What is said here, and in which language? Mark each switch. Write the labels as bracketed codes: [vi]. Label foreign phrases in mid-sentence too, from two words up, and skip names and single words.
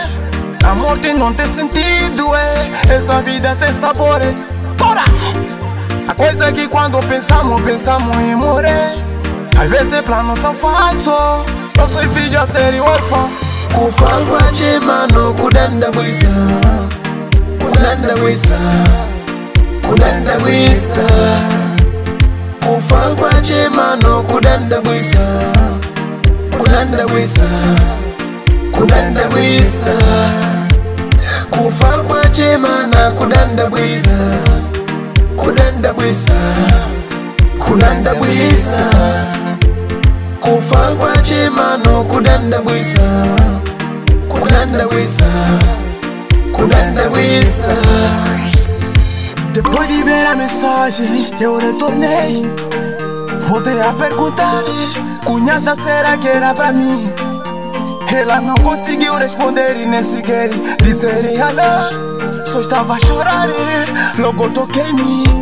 [pt] A morte não tem sentido, essa vida sem sabor. Ora, a coisa é que quando pensamos em morrer, às vezes planos são falsos. Eu sou filho a ser órfão. [seh] Kufagwa mano kudanda wisa, [pt] kudanda wisa, kudanda wisa. [seh] Kufagwa mano kudanda wisa, kudanda wisa, kudanda wisa. Kufagwa mana kudanda wisa, kudanda wisa, kudanda wisa. Kufagwa mano kudanda wisa, kudanda wisa, kudanda wisa. [pt] Depois de ver a mensagem, eu retornei. Voltei a perguntar, cunhada, será que era pra mim? Ela não conseguiu responder e nem sequer dizer alô. Só estava a chorar, logo toquei-me.